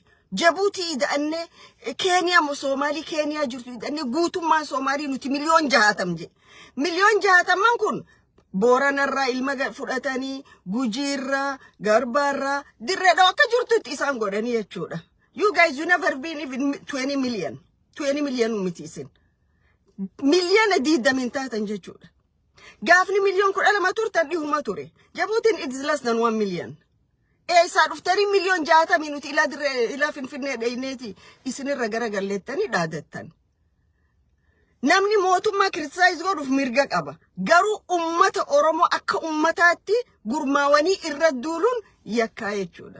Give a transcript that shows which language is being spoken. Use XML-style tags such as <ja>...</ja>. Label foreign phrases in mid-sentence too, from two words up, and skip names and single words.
<om>Jabuutii ida'annee Kenya mo Soomaalii Kenya jirtu ida'annee guutummaan Soomaalii nuti miliyoon 60 je. Miliyoon 60 kun Booranarraa ilma fudhatanii Gujiirraa Garbaarraa dirreedhaa akka jirtutti isaan godhanii jechuudha.</om> <en>You guys, you never been even 20 million.</en> <om>20 million miti isin. Miliyoona 20 taatan jechuudha. Gaafni miliyoon 12 turtan dhihuma ture.</om> <en>Jabuutiin it is less than 1 million.</en> <om>Isaa dhuftanii miliyoon 60 minuti ilaa Finfinnee dhayneeti isinirra garagalleettanii dhaadattan. Namni mootummaa criticize godhuuf mirga qaba. Garuu ummata Oromoo akka ummataatti gurmaawanii irra duuluun yakkaa jechuudha.</om>